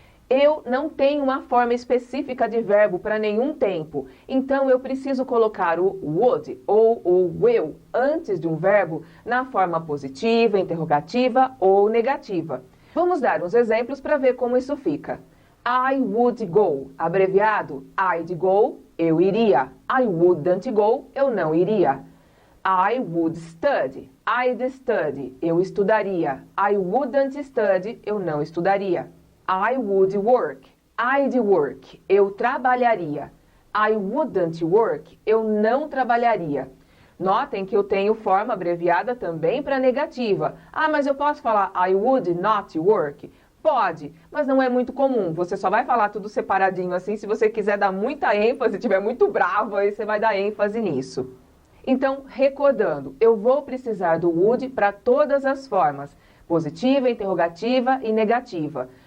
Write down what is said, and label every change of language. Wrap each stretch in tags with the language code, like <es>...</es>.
<pt>Eu não tenho uma forma específica de verbo para nenhum tempo, então eu preciso colocar o would ou o will antes de um verbo na forma positiva, interrogativa ou negativa. Vamos dar uns exemplos para ver como isso fica.</pt> <en>I would go,</en> <pt>abreviado,</pt> <en>I'd go,</en> <pt>eu iria.</pt> <en>I wouldn't go,</en> <pt>eu não iria.</pt> <en>I would study, I'd study,</en> <pt>eu estudaria.</pt> <en>I wouldn't study,</en> <pt>eu não estudaria.</pt> <en>I would work, I'd work,</en> <pt>eu trabalharia.</pt> <en>I wouldn't work,</en> <pt>eu não trabalharia. Notem que eu tenho forma abreviada também para negativa. Mas eu posso falar</pt> <en>I would not work?</en> <pt>Pode, mas não é muito comum. Você só vai falar tudo separadinho assim se você quiser dar muita ênfase, estiver muito bravo, aí você vai dar ênfase nisso. Então, recordando, eu vou precisar do would para todas as formas, positiva, interrogativa e negativa.</pt>